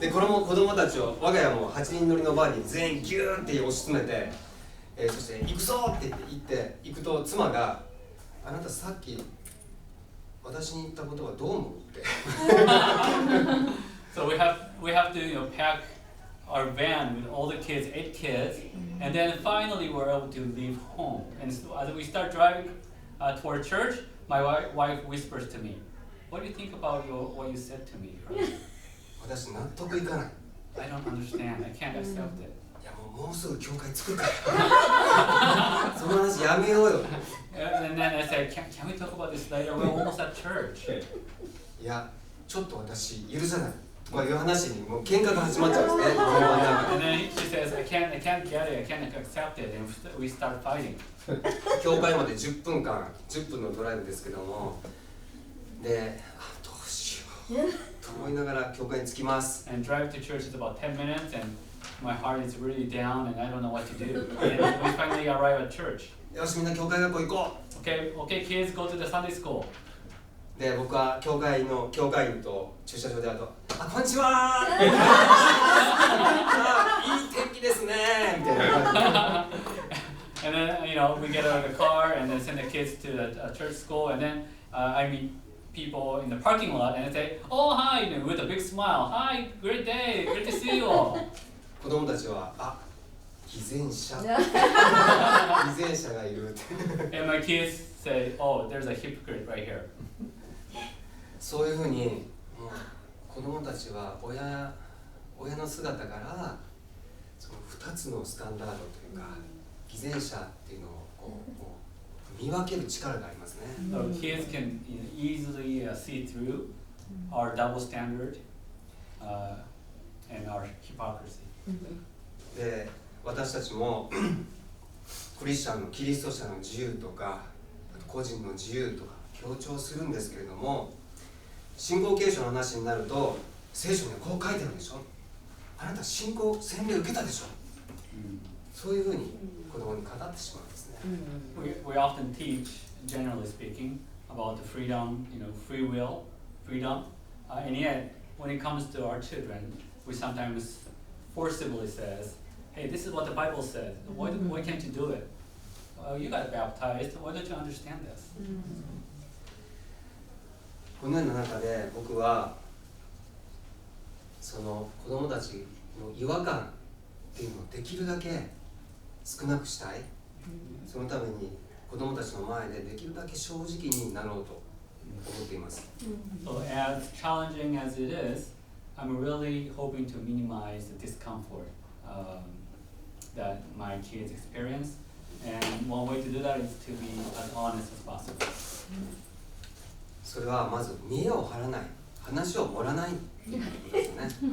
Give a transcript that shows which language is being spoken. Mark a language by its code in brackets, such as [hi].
[ja] で、子供たちを我が家も8人乗りのバーに全員ギューンって押し詰めて、そして行くぞって行くと妻が、あなたさっき私に言ったことはどう思うって。 [en] So we have to pack our van with all the kids, 8 kids, and then finally we're able to leave home. And so as we start driving toward church, my wife whispers to me, "What do you think about what you said to me?" [ja] 私納得いかない。 [en] I don't understand. I can't accept it. [ja] いやもうすぐ教会作るから。その話やめようよ。 [en] And then I said, "Can we talk about this later? We're almost at church." [ja] いや、ちょっと私許さない。とかいう話にもう喧嘩が始まっちゃうんですね。 [en] And then she says, I can't get it, I can't accept it, and we start fighting. [ja] 教会まで10分のドライブですけども、で、どうしようと思いながら教会に着きます。 [en] And drive to church is about 10 minutes, and my heart is really down, and I don't know what to do. And we finally arrive at church. [ja] よし、みんな教会学校行こう。 [en] Okay, kids, go to the Sunday school. [ja] で、僕は教会員と駐車場で会うと、こんにちはーいい天気ですねみたいな。 [en] And then, we get out of the car and then send the kids to the church school, and then I meet people in the parking lot and I say, "Oh, hi," with a big smile. "Hi, great day, great to see you all." [ja] 子供たちは、偽善者がいるって。 [en] And my kids say, "Oh, there's a hypocrite right here." [ja] そういうふうに子供たちは親の姿からその2つのスタンダードというか偽善者っていうのを見分ける力がありますね。 [en] So kids can easily see through our double standard and our hypocrisy. [ja] で私たちもクリスチャンのキリスト者の自由とか個人の自由とか強調するんですけれども、信仰継承の話になると聖書にはこう書いてあるでしょ、あなた信仰洗礼受けたでしょ、そういうふうに子供に語ってしまうんですね。 [en] We often teach, generally speaking, about the freedom, free will, freedom, and yet when it comes to our children, we sometimes forcibly says, "Hey, this is what the Bible says. Why can't you do it? You got baptized. Why don't you understand this?" [ja] このような中で僕はその子供たちの違和感っていうのをできるだけ少なくしたい。そのために子供たちの前でできるだけ正直になろうと思っています。 [en] So as challenging as it is, I'm really hoping to minimize the discomfort that my kids experience, and one way to do that is to be as honest as possible. [ja] それはまず見栄を張らない、話を盛らないということですね。